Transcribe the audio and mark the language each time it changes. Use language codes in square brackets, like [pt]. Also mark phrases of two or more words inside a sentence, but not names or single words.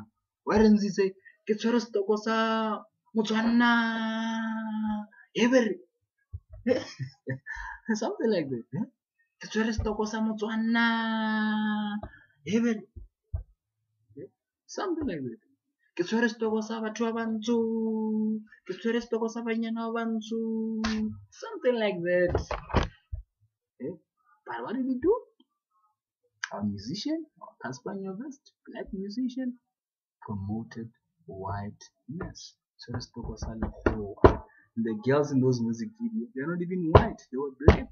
[en] Why doesn't he say, something like that. Something like that. [tn] ke tshwere setoko sa batho ba bantsho, ke tshwere setoko sa banyana ba bantsho, [en] something like that. But what did we do? Our musician, our Casper Nyovest, black musician, promoted whiteness. So the girls in those music videos, they're not even white, they were black.